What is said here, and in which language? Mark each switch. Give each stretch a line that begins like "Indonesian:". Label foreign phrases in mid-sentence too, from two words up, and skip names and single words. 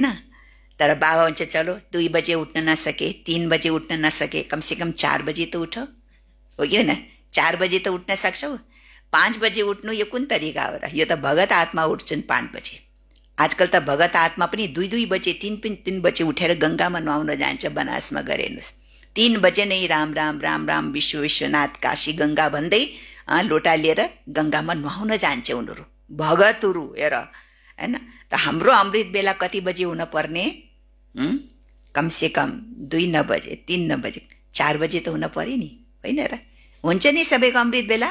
Nepali: तर बाबा हुन्छ चलो 2 बजे उठ्न नसके, 3 बजे उठ्न नसके, कमसेकम 4 बजे त उठ, हो कि होइन? 4 बजे त उठ्न सक्छौ। 5 बजे उठ्नु यो कुन तरिका हो र? यो त भगत आत्मा उठ्छन् 5 बजे। आजकल त भगत आत्मा पनि 2 बजे 3 बजे उठेर गङ्गामा नुहाउन जान्छ। बनासमा गरे हेर्नुहोस्, 3 बजे नै राम राम राम राम विश्वनाथ काशी गङ्गा भन्दै लोटा लिएर गङ्गामा नुहाउन जान्छ उनीहरू, भगतहरू, हेर, हैन? त हाम्रो अमृत बेला कति बजे हुन पर्ने? कमसेकम 2 बजे 3 बजे 4 बजे त हुन पर्यो नि, होइन र? हुन्छ नि सबैको अमृत बेला?